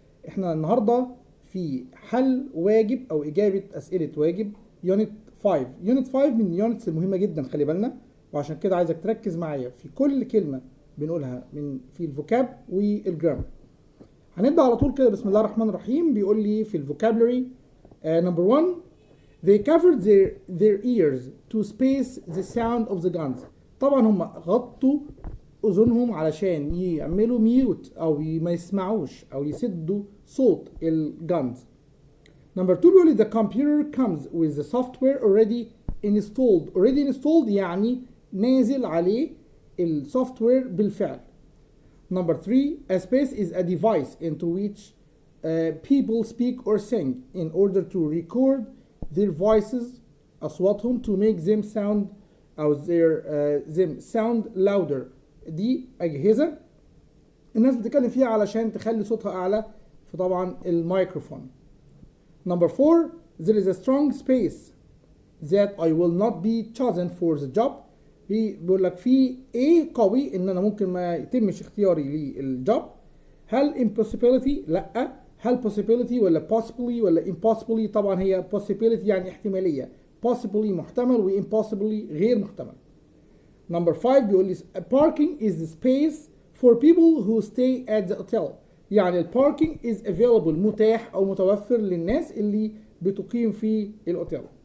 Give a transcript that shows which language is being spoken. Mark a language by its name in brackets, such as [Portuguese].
[Arabic] احنا النهاردة في حل واجب أو إجابة أسئلة واجب يونت 5. يونت 5 من اليونتس المهمة جدا، خلي بالنا، وعشان كده عايزك تركز معايا في كل كلمة بنقولها في الفوكاب والجرامر. هنبدأ على طول كده، بسم الله الرحمن الرحيم. بيقول لي في الفوكابلري [English] number 1: They covered their ears to space the sound of the guns. [Arabic] طبعا هم غطوا أذنهم علشان يعملوا ميوت أو ما يسمعوش أو يسدوا صوت الجانز. [English] Number 2 [Arabic] بيقول [English] the computer comes with the software already installed. Already installed [Arabic] يعني نازل عليه السوفت وير بالفعل. [English] Number 3: A space is a device into which people speak or sing in order to record their voices [Arabic] أصواتهم [English] to make them sound أو them sound louder. [Arabic] دي أجهزة الناس بتتكلم فيها علشان تخلي صوتها أعلى، فطبعا الميكروفون. [English] Number 4: There is a strong space that I will not be chosen for the job. [Arabic] بيقول لك في ايه قوي ان انا ممكن ما يتمش اختياري للجوب. هل impossibility؟ لا. هل possibility ولا possibly ولا impossibly؟ طبعا هي possibility يعني احتمالية، possibly محتمل و impossibly غير محتمل. [English] Number 5 [Arabic] بيقول لي [English] parking is the space for people who stay at the hotel. [Arabic] يعني الباركينج [English] is available [Arabic] متاح او متوفر للناس اللي بتقيم في الاوتيل.